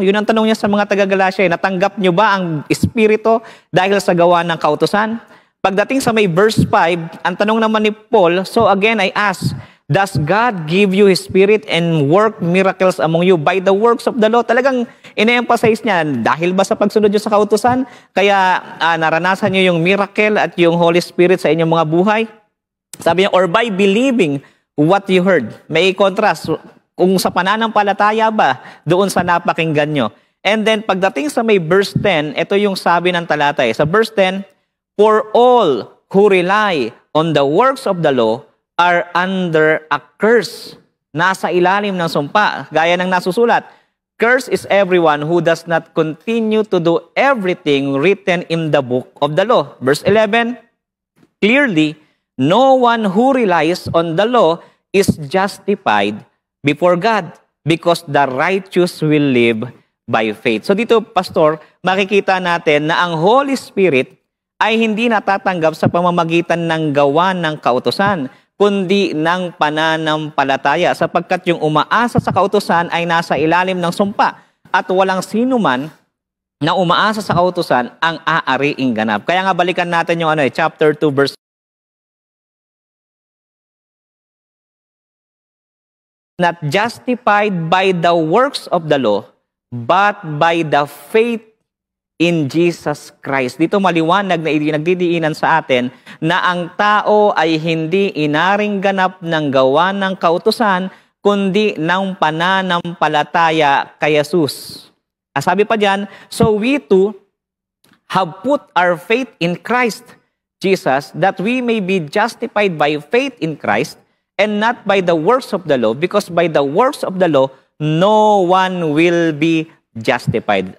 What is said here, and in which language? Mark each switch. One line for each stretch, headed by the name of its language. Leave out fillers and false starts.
Filipino: Yun ang tanong niya sa mga taga-Galacia. Natanggap niyo ba ang Espiritu dahil sa gawa ng kautusan? Pagdating sa may verse 5, ang tanong naman ni Paul,
English: so again I ask, does God give you His Spirit and work miracles among you by the works of the law?
Filipino: Talagang ine-emphasize niya, dahil ba sa pagsunod niyo sa kautusan, kaya naranasan niyo yung miracle at yung Holy Spirit sa inyong mga buhay? Sabi niya,
English: or by believing what you heard.
Filipino: May contrast kung sa pananampalataya ba doon sa napakinggan nyo.
English: And then
Filipino: pagdating sa may verse 10,
English: ito yung sabi ng talata Sa verse 10, for all who rely on the works of the law are under a curse.
Filipino: Nasa ilalim ng sumpa, gaya ng nasusulat.
English: Curse is everyone who does not continue to do everything written in the book of the law. Verse 11, clearly, no one who relies on the law is justified before God because the righteous will live by faith.
Filipino: So dito, Pastor, makikita natin na ang Holy Spirit ay hindi natatanggap sa pamamagitan ng gawa ng kautusan, kundi ng pananampalataya sapagkat yung umaasa sa kautusan ay nasa ilalim ng sumpa at walang sino man na umaasa sa kautusan ang aariing ganap. Kaya nga balikan natin yung chapter 2 verse
English: not justified by the works of the law, but by the faith in Jesus Christ.
Filipino: Dito maliwanag na nagdidiinan sa atin na ang tao ay hindi inaring ganap ng gawa ng kautusan, kundi ng pananampalataya kay Jesus. Sabi pa diyan,
English: so we too have put our faith in Christ Jesus, that we may be justified by faith in Christ, and not by the works of the law, because by the works of the law, no one will be justified.